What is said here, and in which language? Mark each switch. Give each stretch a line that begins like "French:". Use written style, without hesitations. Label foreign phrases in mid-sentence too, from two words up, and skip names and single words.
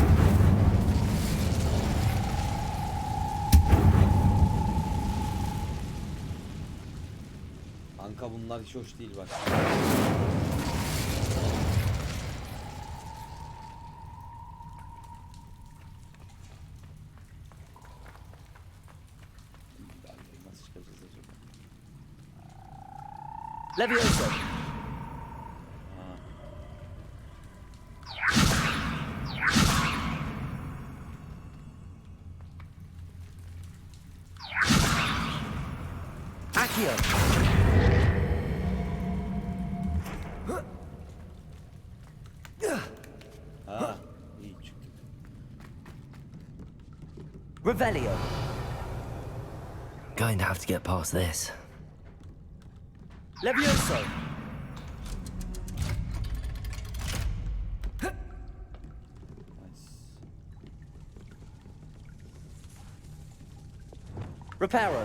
Turkish: Kanka bunlar hiç hoş değil bak. Nasıl çıkacağız acaba? Levioso. Accio. Ha, iyi çıktı. Revelio.
English: Going to have to get past this. Levioso. Reparo.